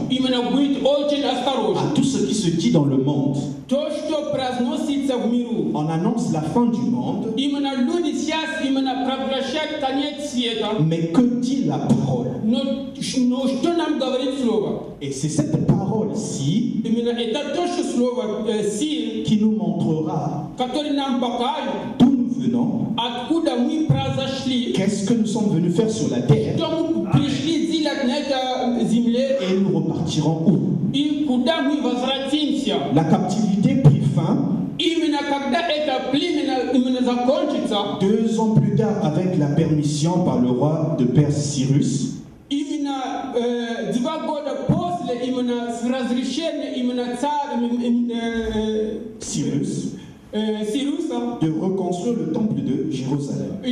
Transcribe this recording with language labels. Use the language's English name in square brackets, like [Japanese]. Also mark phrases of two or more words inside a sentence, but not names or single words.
[Russian] Именно будет очень [French] à [Russian] осторожен. [French] tout ce qui se dit dans le monde. [Russian] То, что произносится в миру. [French] On annonce la fin du monde, [Russian] Именно люди сейчас именно провозглашают конец света. [French] mais que dit la parole? [Russian] Но что нам говорит Слово? [French] Et c'est cette parole-ci [Russian] Именно это то, что Слово сил, [French] qui nous montrera [Russian] которое нам покажет, [French] d'où nous venons, [Russian] откуда мы произошли, [French] qu'est-ce que nous sommes venus faire sur la terre, [Russian] что мы пришли делать на этой земле [French] et nous repartirons où? [Russian] и куда мы возвратимся. [French] La captivité prit fin 2 ans plus tard, avec la permission par le roi de Perse Cyrus, de reconstruire le temple de Jérusalem.